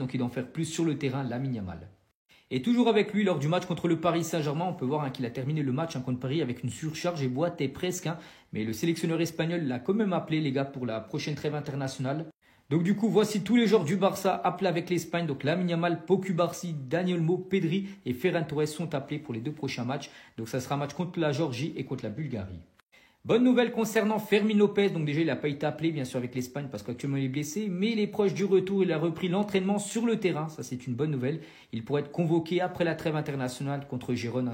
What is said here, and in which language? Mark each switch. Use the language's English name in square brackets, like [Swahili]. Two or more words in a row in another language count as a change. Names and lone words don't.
[French] Donc il doit en faire plus sur le terrain, Lamine Yamal. Et toujours avec lui, lors du match contre le Paris Saint-Germain, on peut voir qu'il a terminé le match contre Paris avec une surcharge et boitait presque. Mais le sélectionneur espagnol l'a quand même appelé, les gars, pour la prochaine trêve internationale. Donc du coup, voici tous les joueurs du Barça appelés avec l'Espagne. Donc Lamine Yamal, Pau Cubarsí, Dani Olmo, Pedri et Ferran Torres sont appelés pour les deux prochains matchs. Donc ça sera un match contre la Géorgie et contre la Bulgarie. Bonne nouvelle concernant Fermín López. Donc déjà, il n'a pas été appelé bien sûr avec l'Espagne parce qu'actuellement il est blessé. Mais il est proche du retour. Il a repris l'entraînement sur le terrain. Ça, c'est une bonne nouvelle. Il pourrait être convoqué après la trêve internationale contre Girona.